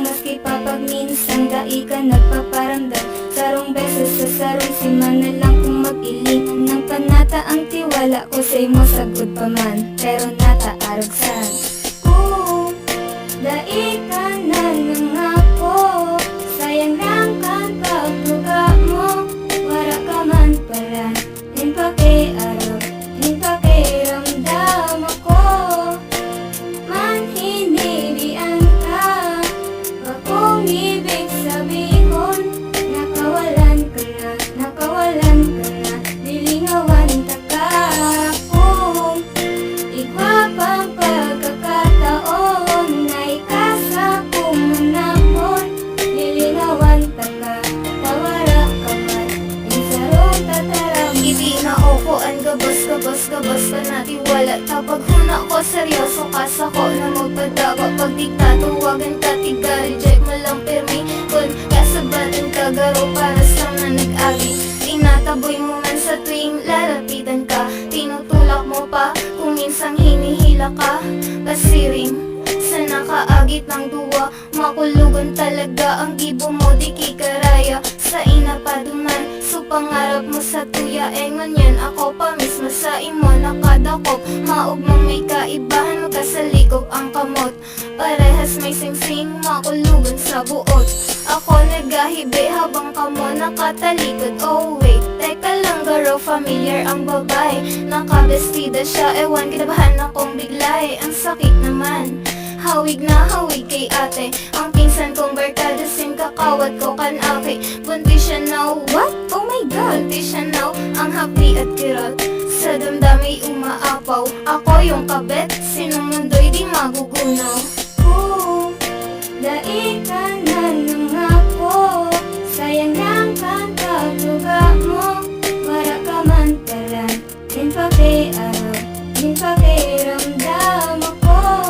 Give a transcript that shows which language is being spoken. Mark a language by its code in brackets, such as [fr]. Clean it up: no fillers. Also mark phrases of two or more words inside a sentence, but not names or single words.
[bik] Maski pa pag minsan dai ka nagpaparamdam, sarong beses sa sarong siman na lang kung mag-ilingan ng panata ang tiwala ko sa'y mo sagod pa man, pero nataaragsan. Dai ka na nangako, sayang lang kan pagtuga mo, wala ka man pala, din pakiarap, din pakiramdam ako. [tl] Manhinidian ka, akong ibig sabihin, [bik] nakawalan ka na, dilingawan ta ka. Kung igwa pang pagkakataon, gabas ka na tiwala, tapag huna ko seryoso ka sa ko na magpadago. Pag di ka tuwagan ka tiga, reject mo lang pirmi, kung kasabatan ka garo para sa na nag-agi. [tl] Tinataboy mo man sa tuwing lalapitan ka, tinutulak mo pa kung minsang hinihila ka. [bik] Kasiring sa nakaagit ng duwa, makulugan talaga ang gibo mo, di kikaraya sa inapaduman. So pangarap mo sa tuya, engon yan ako pa mismo sa imo nakadakop. Maog mo may kaibahan, magkasalikog ang kamot, parehas may singsing, makulugan sa buot. Ako nagahibi habang kamo nakatalikod. [en] Oh wait, [tl] teka lang garo, familiar ang babae, nakabestida siya, ewan kinabahan akong biglay. Ang sakit naman, hawig na hawig kay ate, ang pinsan kong barkada, sim kakawat ko kan aki. Buntis siya [en] now, what? Oh my god, [tl] buntis siya now, ang hapdi at kirot, sa damdami umaapaw. Ako yung kabet, sinong mundo'y di magugunaw. [bik] Kung dai ka na nangako, sayang lang kan pagtuga mo, wala ka man pala, din pakiarap, din pakiramdam ako.